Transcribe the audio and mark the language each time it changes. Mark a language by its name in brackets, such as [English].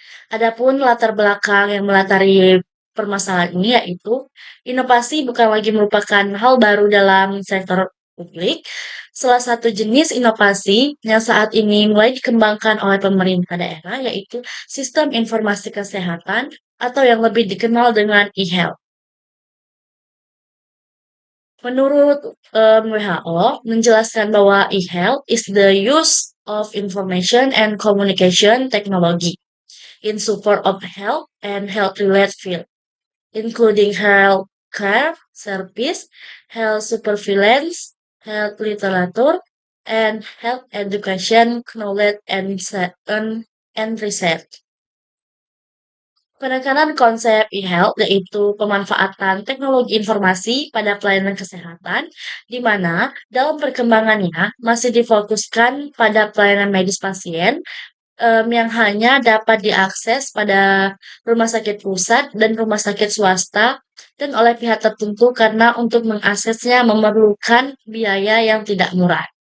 [Indonesian] Adapun latar belakang yang melatari permasalahan ini yaitu inovasi bukan lagi merupakan hal baru dalam sektor publik. Salah satu jenis inovasi yang saat ini mulai dikembangkan oleh pemerintah daerah yaitu sistem informasi kesehatan atau yang lebih dikenal dengan e-health. Menurut WHO menjelaskan bahwa [English] e-health is the use of information and communication technology in support of health and health-related field, including health care service, health surveillance, health literature, and health education, knowledge, and research. [Indonesian] Penekanan konsep e-health yaitu pemanfaatan teknologi informasi pada pelayanan kesehatan, di mana dalam perkembangannya masih difokuskan pada pelayanan medis pasien yang hanya dapat diakses pada rumah sakit pusat dan rumah sakit swasta dan oleh pihak tertentu karena untuk mengaksesnya memerlukan biaya yang tidak murah.